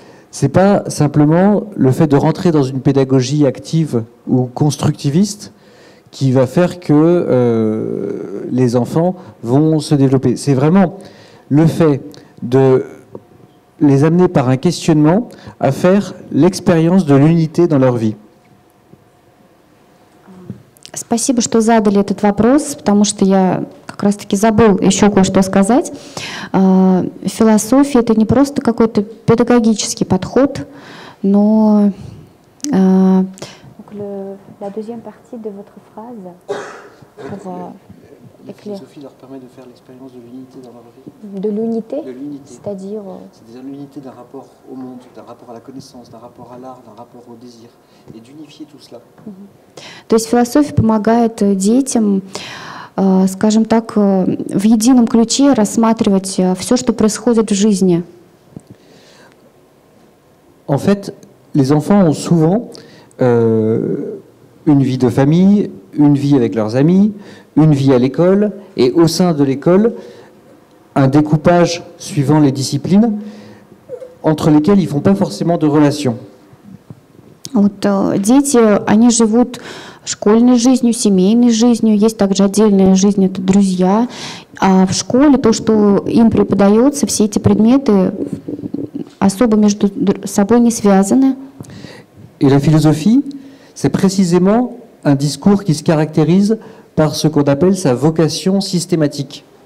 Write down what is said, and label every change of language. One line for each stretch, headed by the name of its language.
French: C'est pas simplement le fait de rentrer dans une pédagogie active ou constructiviste qui va faire que les enfants vont se développer. C'est vraiment le fait de les amener par un questionnement à faire l'expérience de l'unité dans leur vie.
Russian: Спасибо, что задали этот вопрос, потому что я как раз-таки забыл еще кое-что сказать. Философия — это не просто какой-то педагогический подход, но
French: la deuxième partie de votre phrase pour La philosophie leur permet de faire l'expérience de l'unité dans leur vie. De l'unité, c'est-à-dire c'est l'unité d'un rapport au monde, d'un rapport à la connaissance, d'un rapport à l'art, d'un rapport au désir, et d'unifier tout cela.
Russian: То есть философия помогает детям, скажем так, в едином ключе рассматривать все, что происходит в жизни.
French: En fait, les enfants ont souvent une vie de famille, une vie avec leurs amis, une vie à l'école, et au sein de l'école, un découpage suivant les disciplines entre lesquelles ils ne font pas forcément de relations.
Russian: Вот дети, они живут школьной жизнью, семейной жизнью, есть также отдельная жизнь, это друзья, а в школе то, что им преподается, все эти предметы особо между собой не связаны.
French: Et la philosophie, c'est précisément un discours qui se caractérise par ce qu'on appelle sa vocation systématique.